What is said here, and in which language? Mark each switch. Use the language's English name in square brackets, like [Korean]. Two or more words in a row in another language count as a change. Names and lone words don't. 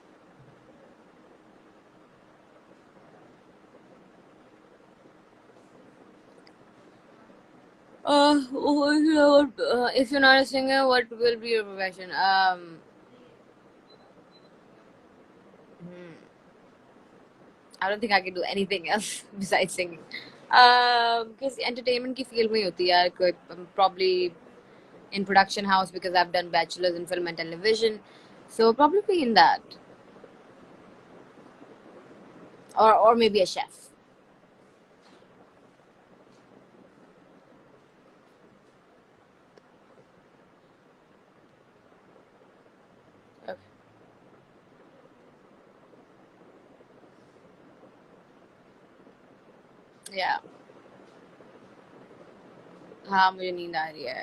[English] If you're not a singer, what will be your profession? I don't think I can do anything else besides singing. Because entertainment [Hindi] की field में ही होती है यार. [English] Probably in production house because I've done bachelor's in film and television. So probably in that. Or maybe a chef. Okay. Yeah. [Hindi] हाँ मुझे नींद आ रही है.